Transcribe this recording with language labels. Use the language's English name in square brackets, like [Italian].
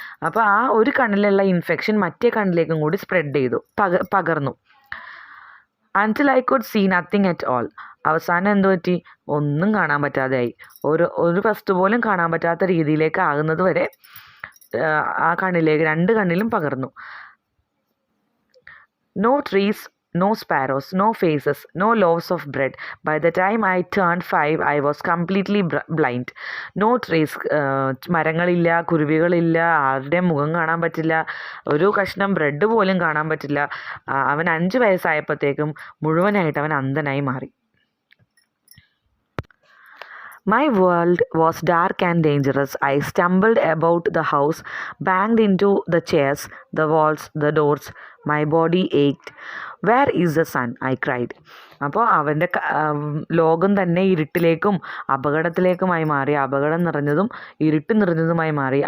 [Malayalam] അപ്പോൾ ആ ഒരു കണ്ണിലുള്ള ഇൻഫെക്ഷൻ മറ്റേ കണ്ണിലേക്കും കൂടി സ്പ്രെഡ് ചെയ്തു, പകർന്നു. [English] Until I could see nothing at all. [Malayalam] അവസാനം എന്തു പറ്റി? ഒന്നും കാണാൻ പറ്റാതെയായി. ഒരു വസ്തു പോലും കാണാൻ പറ്റാത്ത രീതിയിലേക്ക് ആകുന്നത് വരെ ആ കണ്ണിലേക്ക്, രണ്ട് കണ്ണിലും പകർന്നു. [English] No trees, no sparrows, no faces, no loaves of bread. By the time I turned 5, I was completely blind. No trees, [Malayalam] മരങ്ങളില്ല, കുരുവികളില്ല, ആരുടെയും മുഖം കാണാൻ പറ്റില്ല, ഒരു കഷ്ണം ബ്രെഡ് പോലും കാണാൻ പറ്റില്ല. അവൻ 5 വയസ്സായപ്പോഴത്തേക്കും മുഴുവനായിട്ട് അവൻ അന്ധനായി മാറി. [English] My world was dark and dangerous. I stumbled about the house, banged into the chairs, the walls, the doors. My body ached. Where is the sun? I cried. [Malayalam] അപ്പോൾ അവൻ്റെ ലോകം തന്നെ ഇരുട്ടിലേക്കും അപകടത്തിലേക്കുമായി മാറി. അപകടം നിറഞ്ഞതും ഇരുട്ട് നിറഞ്ഞതുമായി മാറി.